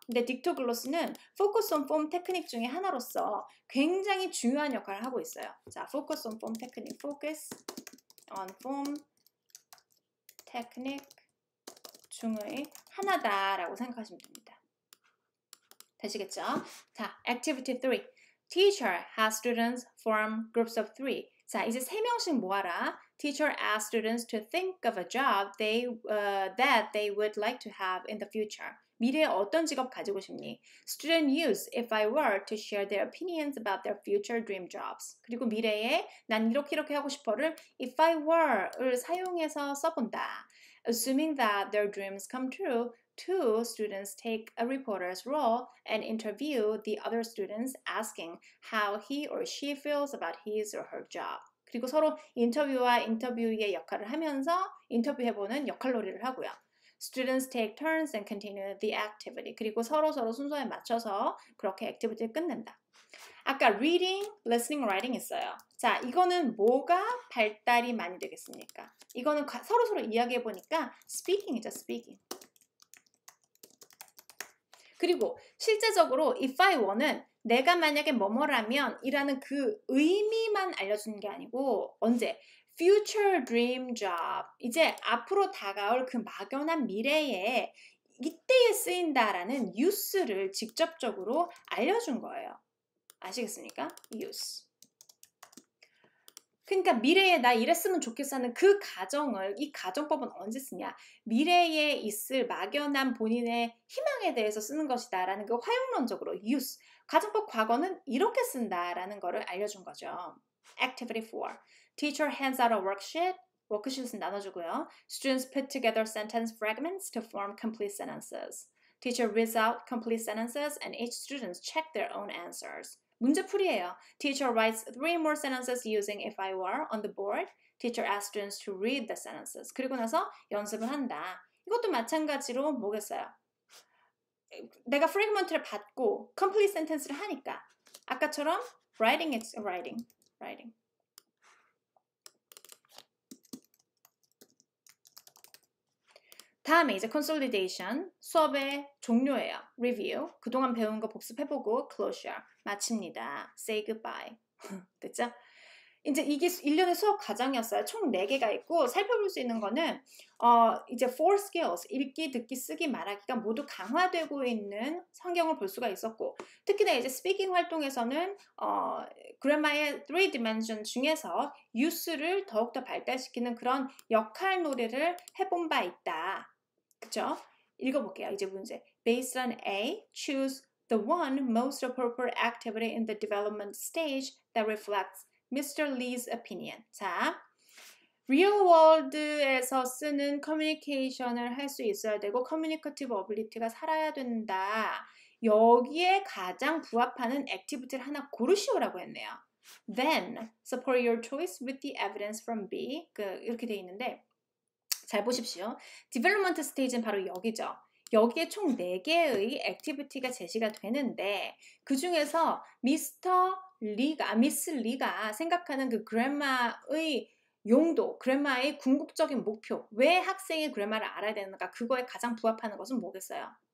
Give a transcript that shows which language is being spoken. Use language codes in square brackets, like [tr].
[ko] 근데 딕토글로스는 focus on form 테크닉 중에 하나로서 굉장히 중요한 역할을 하고 있어요. 자, focus on form 테크닉, focus on form 테크닉 중의 하나다라고 생각하시면 됩니다. 되시겠죠? 자, activity 3. [en] Teacher has students form groups of 3. [ko] 자, 이제 3명씩 모아라. [en] Teacher asks students to think of a job that they would like to have in the future. [ko] 미래에 어떤 직업 가지고 싶니? [en] Student use if I were to share their opinions about their future dream jobs. [ko] 그리고 미래에 난 이렇게 하고 싶어를 if I were를 사용해서 써본다. [en] Assuming that their dreams come true, 2 students take a reporter's role and interview the other students asking how he or she feels about his or her job. [ko] 그리고 서로 인터뷰와 인터뷰의 역할을 하면서 인터뷰해보는 역할놀이를 하고요. [en] Students take turns and continue the activity. [ko] 그리고 서로 순서에 맞춰서 그렇게 액티비티를 끝낸다. 아까 reading, listening, writing 있어요. 자, 이거는 뭐가 발달이 많이 되겠습니까? 이거는 서로 이야기해보니까 speaking이죠, speaking. 그리고 실제적으로 if I were는 내가 만약에 뭐뭐라면 이라는 그 의미만 알려주는 게 아니고 언제? [en] future dream job. [ko] 이제 앞으로 다가올 그 막연한 미래에 이때에 쓰인다라는 use를 직접적으로 알려준 거예요. 아시겠습니까? use. 그러니까 미래에 나 이랬으면 좋겠어 하는 그 가정을 이 가정법은 언제 쓰냐? 미래에 있을 막연한 본인의 희망에 대해서 쓰는 것이다 라는 그 활용론적으로 use. 가정법 과거는 이렇게 쓴다라는 거를 알려준 거죠. [en] Activity 4. Teacher hands out a worksheet. [ko] 워크sheet은 나눠주고요. [en] Students put together sentence fragments to form complete sentences. Teacher reads out complete sentences and each student check their own answers. [ko] 문제풀이에요. [en] Teacher writes 3 more sentences using if I were on the board. Teacher asks students to read the sentences. [ko] 그리고 나서 연습을 한다. 이것도 마찬가지로 뭐겠어요? 내가 프래그먼트를 받고 complete sentence를 하니까 아까처럼 [en] writing is writing. [ko] 다음에 이제 consolidation, 수업의 종료예요. review, 그동안 배운 거 복습해보고 closure, 마칩니다. [en] say goodbye. [ko] 됐죠? 이제 이게 1년의 수업 과정이었어요. 총 4개가 있고 살펴볼 수 있는 거는 이제 4 skills, 읽기, 듣기, 쓰기, 말하기가 모두 강화되고 있는 환경을 볼 수가 있었고 특히나 이제 스피킹 활동에서는 그래마의 3 dimension 중에서 use를 더욱더 발달시키는 그런 역할 놀이를 해본 바 있다. 그쵸? 읽어볼게요. 이제 문제. [en] Based on A, choose the one most appropriate activity in the development stage that reflects Mr. Lee's opinion. [ko] 자, real world에서 쓰는 커뮤니케이션을 할 수 있어야 되고 커뮤니케이티브 어빌리티가 살아야 된다. 여기에 가장 부합하는 액티비티를 하나 고르시오라고 했네요. [en] Then, support your choice with the evidence from B. [ko] 이렇게 돼 있는데 잘 보십시오. 디벨롭먼트 스테이지는 바로 여기죠. 여기에 총 4개의 액티비티가 제시가 되는데 그 중에서 미스 리가 생각하는 그 그래마의 용도, 그래마의 궁극적인 목표, 왜 학생이 그래마를 알아야 되는가, 그거에 가장 부합하는 것은 뭐겠어요?